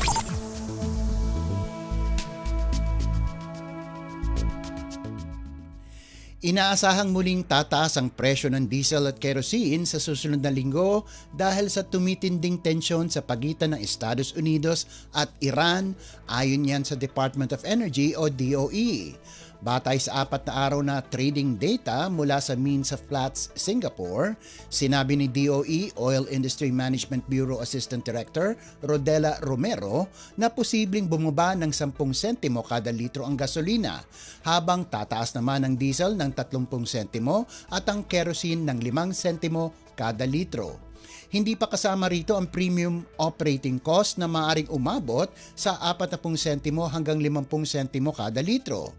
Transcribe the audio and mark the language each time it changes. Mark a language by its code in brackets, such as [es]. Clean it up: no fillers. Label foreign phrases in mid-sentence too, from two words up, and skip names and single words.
[tl] Inaasahang muling tataas ang presyo ng diesel at kerosene sa susunod na linggo dahil sa tumitinding tensyon sa pagitan ng Estados Unidos at Iran, ayon yan sa Department of Energy o DOE. Batay sa 4 na araw na [en] trading data [tl] mula sa Means of Platts, Singapore, sinabi ni DOE Oil Industry Management Bureau Assistant Director Rodela Romero na posibleng bumaba ng 10 sentimo kada litro ang gasolina, habang tataas naman ang diesel ng 30 sentimo at ang kerosene ng 5 sentimo kada litro. Hindi pa kasama rito ang [en] premium operating cost [tl] na maaaring umabot sa 40 sentimo hanggang 50 sentimo kada litro.